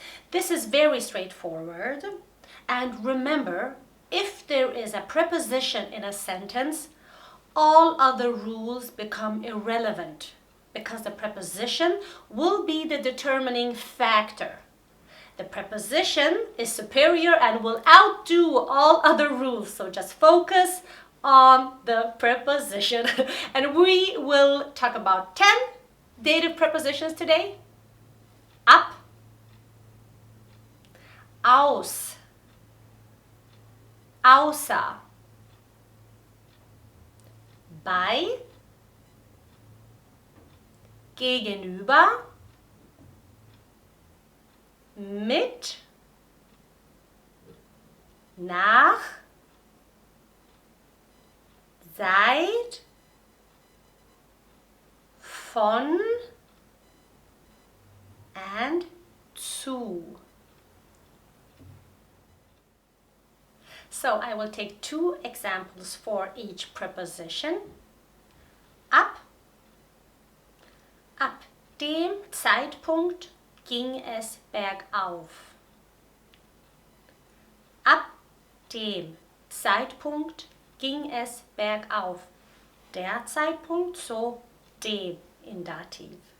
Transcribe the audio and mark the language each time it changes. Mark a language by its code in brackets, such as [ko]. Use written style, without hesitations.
[en] This is very straightforward, and remember, if there is a preposition in a sentence, all other rules become irrelevant because the preposition will be the determining factor. The preposition is superior and will outdo all other rules, so just focus on the preposition. And we will talk about 10 dative prepositions today. [de] Ab, aus, außer, bei, gegenüber, mit, nach, seit, von, and zu. [en] So I will take 2 examples for each preposition. [de] Ab dem Zeitpunkt ging es bergauf. Ab dem Zeitpunkt ging es bergauf. Der Zeitpunkt, so dem in Dativ.